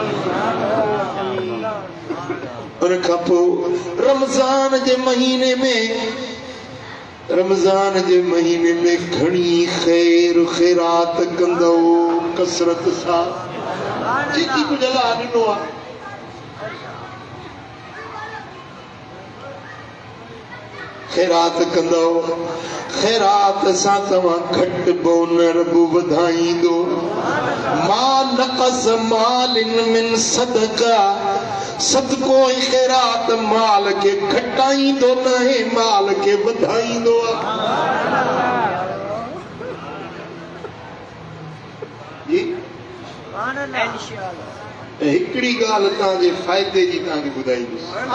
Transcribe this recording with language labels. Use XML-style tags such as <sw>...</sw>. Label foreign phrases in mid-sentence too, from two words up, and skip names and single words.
<sd>उन खां पोइ रमज़ान जे महीने में घणी ख़ैर ख़ैरात कंदो कसरत सां जेकी कुझु अल्लाह ॾिनो आहे। खैरात कंदो, खैरात सां तव्हां घटिबो न रब वधाईंदो।</sd> <ar>ما نقص مال من صدقة,</ar> <sd>सदको ऐं खैरात माल खे घटाईंदो न आहे, माल खे वधाईंदो आहे। हिकिड़ी ॻाल्हि तव्हांजे फ़ाइदे जी तव्हांखे ॿुधाईंदुसि।</sd>